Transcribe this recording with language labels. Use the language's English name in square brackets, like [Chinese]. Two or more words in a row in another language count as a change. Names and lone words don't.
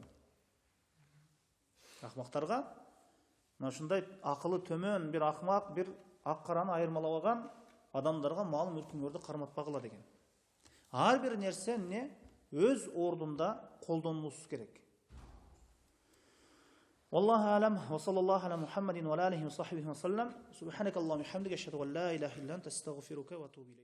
[Kyrgyz] Ахмактарга, мына ушундай акылы төмөн бир ахмак, бир ак караны айырмалабаган адамдарга мал мүлкүңөрдү карматпагыла деген. Ар бир нерсе өз ордунда колдонулушу керек. [Arabic] والله أعلم وصلى الله على محمد وعلى آله وصحبه وسلم سبحانك اللهم وبحمدك أشهد أن لا إله إلا أنت أستغفرك وأتوب إليك